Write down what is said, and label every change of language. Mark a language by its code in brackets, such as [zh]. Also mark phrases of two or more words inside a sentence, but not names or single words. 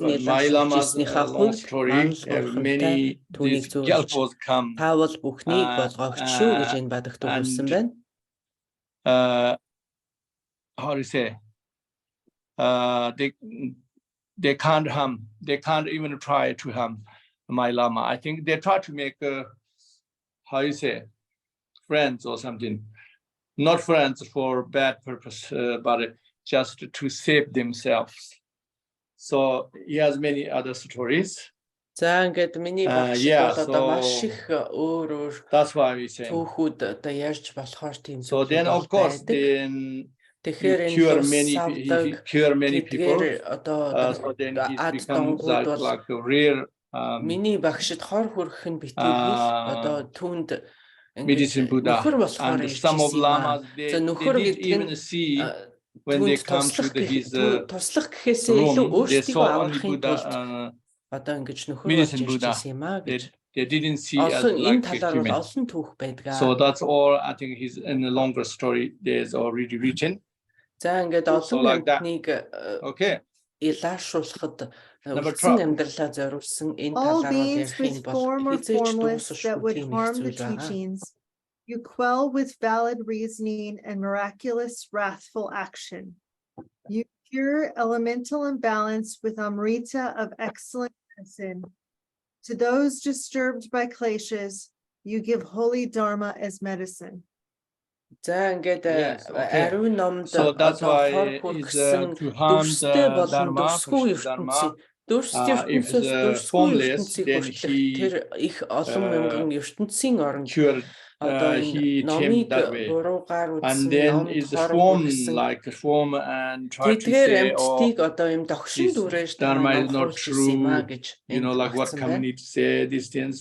[en] My Lama's long story, many these Gyalpos come and how do you say, they can't harm, they can't even try to harm my Lama. I think they try to make, how you say, friends or something. Not friends for bad purpose, but just to save themselves. So he has many other stories. [mn] За ингээд миний багш бол одоо маш их өөр [en] That's why we say. [mn] Түүхүүд одоо ярьж болохоор тийм. [en] So then of course then [mn] тэгэхээр [en] cure many people. [mn] Одоо [en] So then he becomes like a rare [mn] миний багшд хор хүрэх нь битгийгэл одоо түүнд [en] medicine Buddha. And some of lamas they didn't even see when they come to his [mn] туслах гэхээсээ илүү өөрсдөө аврахын тулд одоо ингэж нөхөр болж ирсэн юм аа гэж. [en] They didn't see as like a human. So that's all. I think he's in a longer story. There's already written. [mn] За ингээд олон юмныг илаашруулахад үлдсэн амьдралаа зориулсан энэ талаар ярих юм бол хизээч дуусахгүй тийм зүйл байгаа. [en] You quell with valid reasoning and miraculous wrathful action. You cure elemental imbalance with amrita of excellent medicine. To those disturbed by kleshas, you give holy dharma as medicine. [mn] За ингээд ариун номд [en] so that's why it's to harm the dharma, дүрстэй formless, then he cured he came that way. And then is form like a form and try to say, oh, this dharma is not true, you know, like what community say, these things.